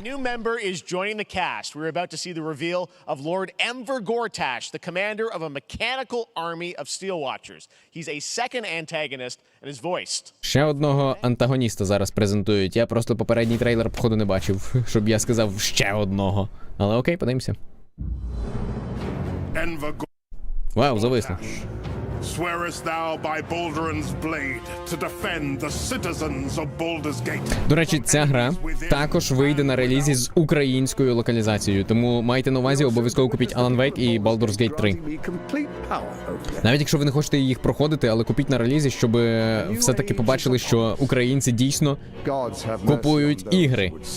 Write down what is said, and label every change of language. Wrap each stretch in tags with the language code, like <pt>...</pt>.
<en>New member is joining the cast. We're about to see the reveal of Lord Emver Gortash, the commander of a mechanical army of Steel Watchers. He's a second antagonist and is voiced.</en> <uk>Ще одного антагоніста зараз презентують. Я просто попередній трейлер, походу, не бачив, щоб я сказав ще одного. Але окей, подивимося. Вау, зависло.</uk> <en>Swearest thou by Baldur's blade to defend the citizens of Baldur's Gate.</en> <uk>До речі, ця гра також вийде на релізі з українською локалізацією, тому майте на увазі, обов'язково купіть Alan Wake і Baldur's Gate 3. Навіть якщо ви не хочете їх проходити, але купіть на релізі, щоб все-таки побачили, що українці дійсно купують ігри.</uk>